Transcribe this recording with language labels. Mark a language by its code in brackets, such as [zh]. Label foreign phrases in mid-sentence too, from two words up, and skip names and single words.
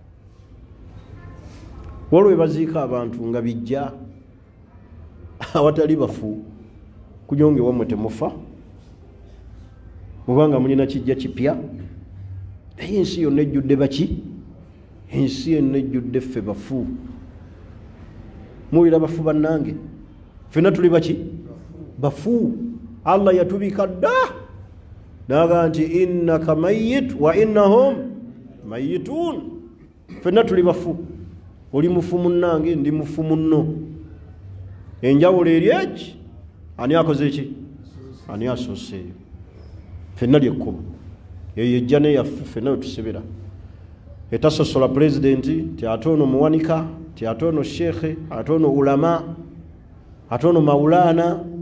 [lg] Waliwo baziika abantu nga bijja awatali bafu kujonge wamwe temufa mubanga mulina kijja kipya. Naye ensi yonna ejjudde baki? Ensi yonna ejjudde ffe bafu. Muwira bafu bannange, ffenna tuli baki? Bafu. Allah yatubika dda naga nti [ar] إنك ميت وإنهم ميتون. [lg] Ffenna tuli bafu. Oli mufu munnange, ndi mufu munno. Enjawulo eri eki? Ani akoze ki? Ani asooseeyo? Ffenna lyekkubo. Eyo ejja neyaffe ffenna wetusibira. Etasosola pulezidenti ti ate ono muwanika, ti ate ono sheekhe, ate ono ulama, ate ono mawulaana.